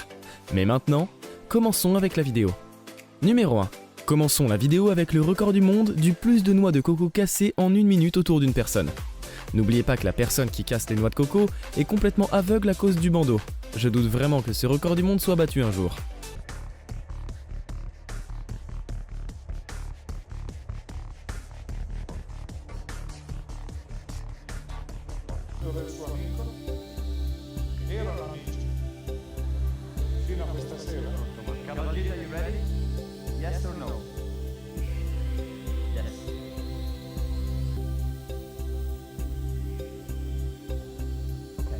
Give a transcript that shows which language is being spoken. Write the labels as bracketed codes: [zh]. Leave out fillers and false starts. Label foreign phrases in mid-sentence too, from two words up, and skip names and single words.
[fr] Mais maintenant, commençons avec la vidéo. Numéro 1. Commençons la vidéo avec le record du monde du plus de noix de coco cassées en 1 minute autour d'une personne. N'oubliez pas que la personne qui casse les noix de coco est complètement aveugle à cause du bandeau. Je doute vraiment que ce record du monde soit battu un jour. [it] Del suo amico erano amici fino a questa sera. Cavaliere, [en] are you ready? Yes or no? Yes. Okay.